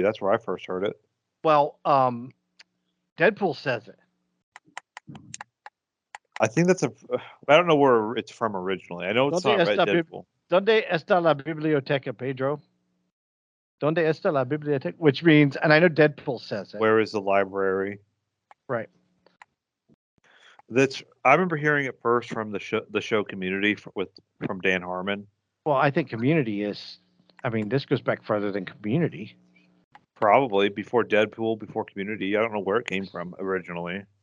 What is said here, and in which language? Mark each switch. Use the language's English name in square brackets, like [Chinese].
[English] That's where I first heard it. Well, Deadpool says it. I think that's I don't know where it's from originally. I know it's not Deadpool. [Spanish] ¿Dónde está la biblioteca, Pedro? ¿Dónde está la biblioteca? [English] Which means, and I know Deadpool says it. Where is the library? Right. I remember hearing it first from the show Community from Dan Harmon. Well, I think Community is. I mean, this goes back further than Community. Probably before Deadpool, before Community. I don't know where it came from originally.